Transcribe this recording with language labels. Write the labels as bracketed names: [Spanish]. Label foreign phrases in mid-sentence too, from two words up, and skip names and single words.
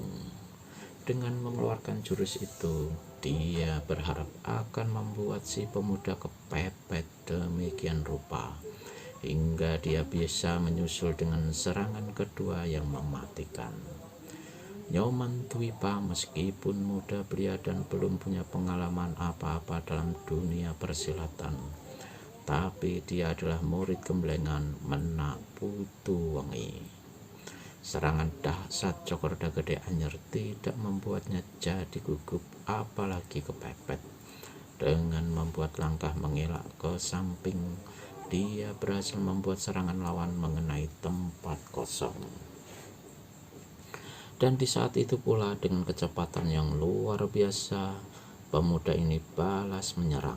[Indonesian] Dengan mengeluarkan jurus itu, dia berharap akan membuat si pemuda kepepet demikian rupa, hingga dia bisa menyusul dengan serangan kedua yang mematikan. Nyoman Tuipa meskipun muda belia dan belum punya pengalaman apa-apa dalam dunia persilatan, tapi dia adalah murid gemblengan Menak Putu Wengi. Serangan dahsyat Cokorda Gede Anyar tidak membuatnya jadi gugup apalagi kepepet. Dengan membuat langkah mengelak ke samping, dia berhasil membuat serangan lawan mengenai tempat kosong. Dan di saat itu pula dengan kecepatan yang luar biasa, pemuda ini balas menyerang.